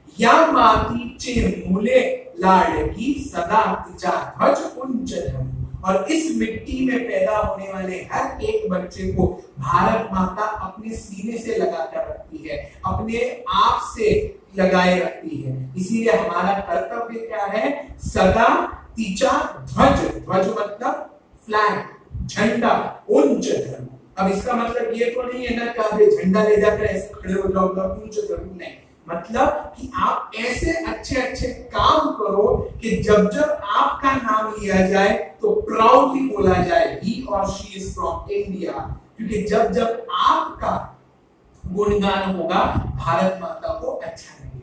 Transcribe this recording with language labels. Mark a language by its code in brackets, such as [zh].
[mr] या मातीचे मूले लाडकी सदा तिचा ध्वज उच्च धर्म, [hi] और इस मिट्टी में पैदा होने वाले हर एक बच्चे को भारत माता अपने सीने से लगाकर रखती है, अपने आप से लगाए रखती है। इसीलिए हमारा कर्तव्य क्या है? [mr] सदा तिचा ध्वज, ध्वज [hi] मतलब फ्लैग, झंडा, [mr] उच्च धर्म, [hi] अब इसका मतलब ये तो नहीं है ना कि आप ये झंडा ले जाकर ऐसे खड़े हो जाओ ऊंचे जरूर नहीं, मतलब कि आप ऐसे अच्छे अच्छे काम करो कि जब जब आपका नाम लिया जाए तो प्राउडली बोला जाए [en] ही और she is from India, [hi] क्योंकि जब जब आपका गुणगान होगा भारत माता को अच्छा लगेगा।